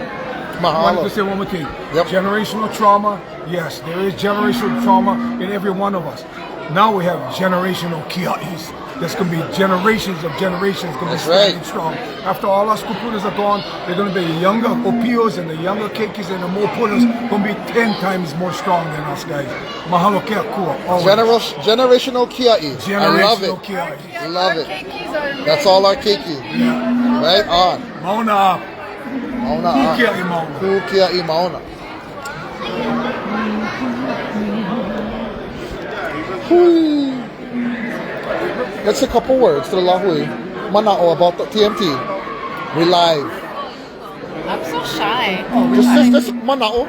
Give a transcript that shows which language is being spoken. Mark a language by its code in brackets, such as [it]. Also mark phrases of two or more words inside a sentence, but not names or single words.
[en] I wanted to say one more thing. Generational trauma, yes, there is generational trauma in every one of us. Now we have generational kia'is. There's going to be generations of generations going to be standing strong. After all our kupunas are gone, they're going to be younger opios and the younger keikis and the mopunas going to be 10 times more strong than us guys. [haw] Mahalo ke akua. [en] Generational kia'i. I love it. I love it. That's all our keiki. Yeah. Right on. [haw] Mauna. Mauna. Kukia'i mauna. Kukia'i mauna. [en] Let's say a couple words to the Lahui. Manao about the TMT. We live. I'm so shy. Just Manao.